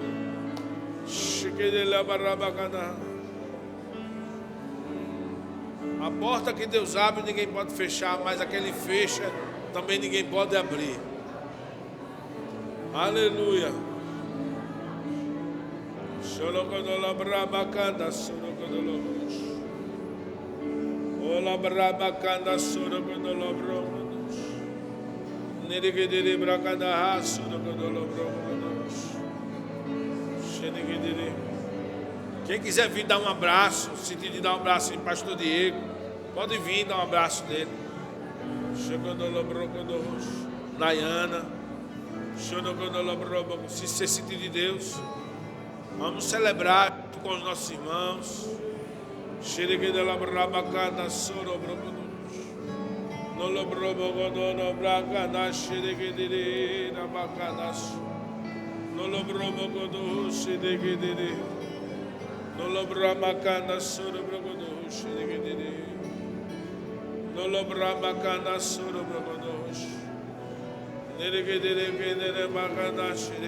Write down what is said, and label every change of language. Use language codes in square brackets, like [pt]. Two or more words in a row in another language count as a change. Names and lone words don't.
[pt] Chique de la barrabacana. A porta que Deus abre, ninguém pode fechar, mas aquele fecha, também ninguém pode abrir. Aleluia. Xorocodola brabacanda, sorocodolos. Ola brabacanda, sorocodolos. Nirigidiri bracanda, sorocodolos. Xenigidiri. Quem quiser vir dar um abraço, sentir de dar um abraço em Pastor Diego, pode vir dar um abraço dele. Nayana, se você sentir de Deus, vamos celebrar com os nossos irmãos. Nolobramacana sorobrogodosh, Nolobramacana sorobrogodosh, Nerigedere Bagadash,